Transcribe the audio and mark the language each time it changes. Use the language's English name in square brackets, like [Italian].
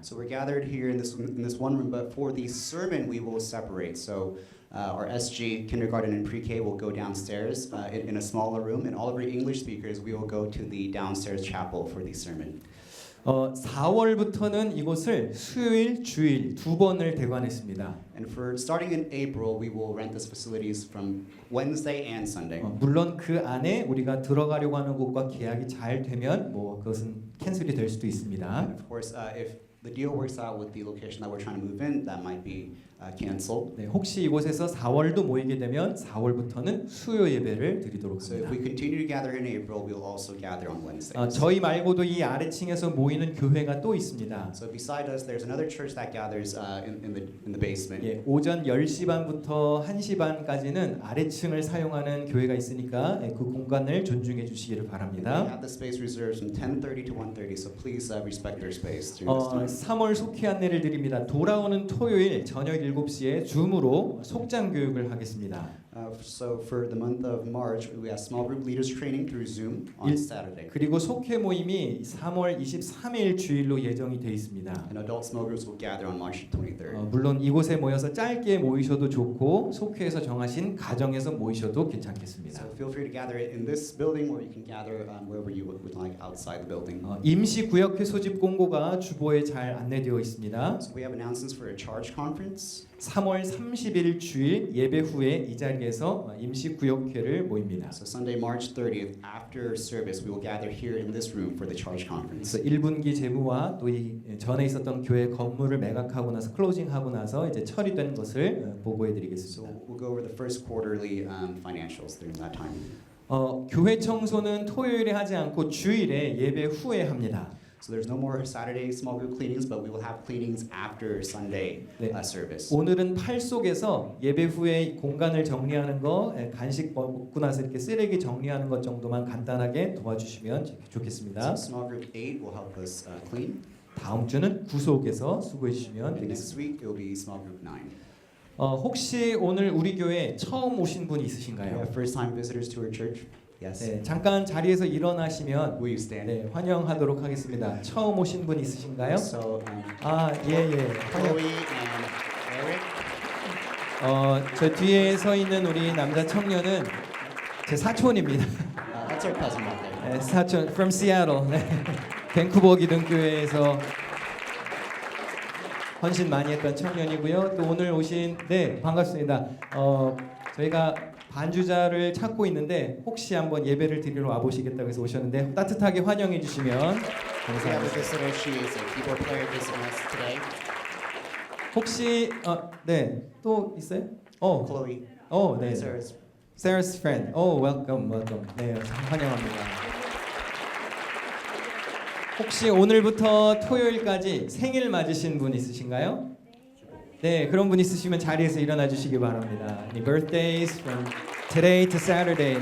[English] So we're gathered here in this one room, but for the sermon we will separate. So our SG kindergarten and pre-K will go downstairs in a smaller room, and all of our English speakers we will go to the downstairs chapel for the sermon. [Korean] 4월부터는 이곳을 수요일, 주일 두 번을 대관했습니다. [English] And for starting in April, we will rent these facilities from Wednesday and Sunday. [Korean] 물론 그 안에 우리가 들어가려고 하는 곳과 계약이 잘 되면 뭐 그것은 캔슬이 될 수도 있습니다. [English] And of course, if the deal works out with the location that we're trying to move in, that might be canceled. [Korean] 네, 혹시 이곳에서 4월도 모이게 되면 4월부터는 수요 예배를 드리도록 [English] So if [Korean] 합니다. [English] we continue to gather in April, we'll also gather on Wednesdays. [Korean] 저희 말고도 이 아래층에서 모이는 교회가 또 있습니다. [English] So beside us, there's another church that gathers in the basement. [Korean] 예, 오전 10시 반부터 1시 반까지는 아래층을 사용하는 교회가 있으니까 그 공간을 존중해 주시기를 [English] We [Korean] 바랍니다. [English] have the space reserved from 10:30 to 1:30, so please respect their space during this time. [Korean] 3월 속회 안내를 드립니다. 돌아오는 토요일 저녁 7시에 줌으로 속장 교육을 하겠습니다. [English] So for the month of March, we have small group leaders training through Zoom on Saturday. [Korean] 그리고 속회 모임이 3월 23일 주일로 예정이 돼 있습니다. [English] And adult small groups will gather on March 23rd. [Korean] 물론 이곳에 모여서 짧게 모이셔도 좋고 속회에서 정하신 가정에서 모이셔도 [English] So [Korean] 괜찮겠습니다. [English] feel free to gather it in this building, or you can gather wherever you would like outside the building. [Korean] 임시 구역회 소집 공고가 주보에 잘 안내되어 있습니다. [English] So we have announcements for a charge conference. [Korean] 3월 30일 주일 예배 후에 이 자리에서 임시 구역회를 모입니다. [English] So Sunday, March 30th, after service, we will gather here in this room for the charge conference. [Korean] 그래서 1분기 재무와 또 이 전에 있었던 교회 건물을 매각하고 나서 클로징하고 나서 이제 처리된 것을 보고해 [English] So [Korean] 드리겠습니다. [English] we'll go over the first quarterly financials during that time. [Korean] 교회 청소는 토요일에 하지 않고 주일에 예배 후에 합니다. [English] So there's no more Saturday small group cleanings, but we will have cleanings after Sunday [Korean] 네. [English] service. [Korean] 오늘은 팔 속에서 예배 후에 공간을 정리하는 거, 간식 먹고 나서 이렇게 쓰레기 정리하는 것 정도만 간단하게 도와주시면 좋겠습니다. [English] So small group 8 will help us clean. [Korean] 다음 주는 구속에서 수고해 주시면 [English] And next [Korean] 되겠습니다. [English] week it will be small group 9. [Korean] 혹시 오늘 우리 교회 처음 오신 분 [English] We [Korean] 있으신가요? [English] have first time visitors to our church. Yes. [Korean] 네, 잠깐 자리에서 일어나시면 [English] Will you stand? [Korean] 네, 환영하도록 하겠습니다. 처음 오신 분 있으신가요? [English] So [Korean] 예. [English] Chloe and Eric. [Korean] 저 뒤에 서 있는 우리 남자 청년은 제 사촌입니다. [English] That's our cousin back there. [Korean] 네, 사촌 [English] from Seattle. [Korean] 네. 밴쿠버 기독교회에서 헌신 많이 했던 청년이고요. 또 오늘 오신 반갑습니다. 저희가 반주자를 찾고 있는데 혹시 한번 예배를 드리러 와 보시겠다고 해서 오셨는데 따뜻하게 환영해 주시면 [English] We have a [Korean] 감사하겠습니다. [English] visitor. She is a keyboard player visiting us today. [Korean] 혹시 또 있어요? Chloe. 네. [English] Sarah's Sarah's friend. welcome. [Korean] 네, 환영합니다. 혹시 오늘부터 토요일까지 생일 맞으신 분 있으신가요? 네, 그런 분 있으시면 자리에서 일어나 주시기 바랍니다. [English] Any birthdays from today to Saturday.